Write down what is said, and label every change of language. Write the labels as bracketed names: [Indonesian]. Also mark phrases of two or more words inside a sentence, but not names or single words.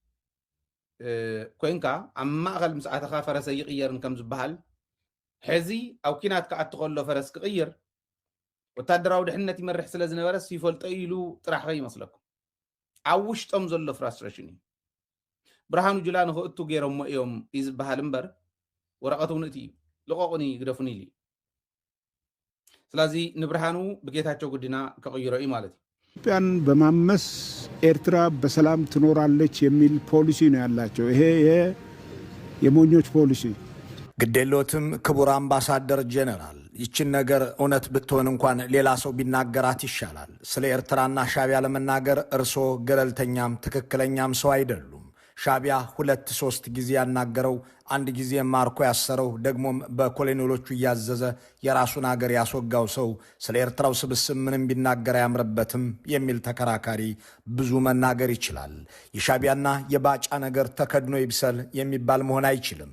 [Tigrinya] ኮንካ ኣብ ማእኸል ምስ ኣተኻ ፈረሰ ይቕየርን ከም ዝበሃል ሕዚ ኣብ ኩናት ክኣቱ ከሎ ፈረስ ክቕይር ወታደራዊ ድሕነት ይመርሕ ስለ ዝነበረ ይፈልጦ ኢሉ ጥራሕ ይመስለኩም ኣብ ውሽጦም ዘሎ ፍራስትሬሽን እዩ ብርሃኑ ጁላ ንኽእቱ ገይሮሞ እዮም እዩ ዝበሃል እምበር ወረቐት እውን እቲ እዩ ልቆቁኒ ግደፉኒ ኢሉ ስለዚ ንብርሃኑ ብጌታቸው ጉዲና ከቕይሮ እዩ ማለት እዩ [Amharic] ኢትዮጵያን በማመስ ኤርትራ በሰላም ትኖራለች የሚል ፖሊሲ ነው ያላቸው ይሄ የሞኞች ፖሊሲ ግዴሎትም ክቡር አምባሳደር ጀነራል ይችን ነገር እውነት ብትሆን እንኳን ሌላ ሰው ቢናገራት ይሻላል ስለ ኤርትራና ሻቢያ ለመናገር እርሶ ገለልተኛም ትክክለኛም ሰው አይደሉም ሻቢያ 2-3 ጊዜ ያናገረው አንድ ጊዜ ማርኮ ያሰረው ደግሞም በኮሎኔሎቹ ያዘዘ የራሱን ሀገር ያስወጋው ሰው ስለ ኤርትራው ስብስብ ምንም ቢናገር ያምርበትም የሚል ተከራካሪ ብዙ መናገር ይችላል የሻቢያና የባጫ ነገር ተከድኖ ይብሰል የሚባል መሆን አይችልም